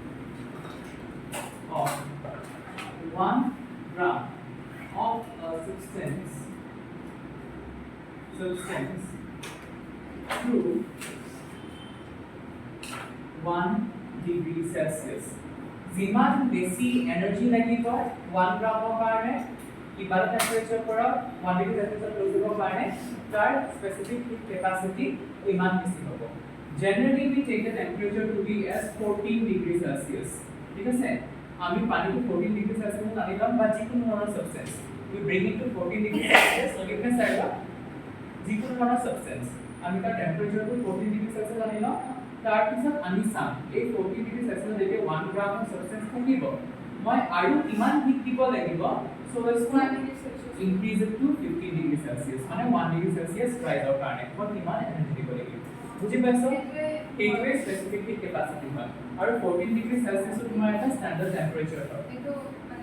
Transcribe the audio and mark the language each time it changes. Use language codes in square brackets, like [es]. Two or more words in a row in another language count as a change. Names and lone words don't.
[en] of 1 gram of a substance to 1 degree Celsius. [as] যিমান বেছি এনার্জি লাগিব 1 গ্রামৰ কাৰণে কিবা টেম্পারেচাৰ পৰা [en] 1 degree Celsius [as] লৈ যাব কাৰণে তাৰ [en] specific heat capacity [as] ইমান বেছি হ'ব [en] generally we take the temperature to be as 14 degree Celsius [as] ঠিক আছে আমি পানীটো [en] 14 degree Celsius [as] আনিলাম বা যিকোনো ধৰণৰ সাবস্টেন্স [en] we bring it to 14 degree [as] Celsius লগিনে চাইবা যিকোনো ধৰণৰ সাবস্টেন্স আমি তাৰ টেম্পারেচাৰটো [en] 14 degree Celsius [as] আনিলাম তাৰ পিছত আমি চাম এই [en] 14 degree Celsius [as] যেতিয়া [en] 1 gram of substance [as] থাকিব মই আৰু কিমান হিট দিব লাগিব [en] so let's increase it to 15 degree Celsius [as] মানে [en] 1 degree Celsius rise out [as] কাৰণে মই কিমান এনাৰ্জি দিব লাগিব বুজি পাইছো এইটোৱে [en] specific heat capacity [as] হয় আৰু [en] 14 degree Celsius [as] তোমাৰ এটা [en] standard temperature [as] হয় এইটো মানে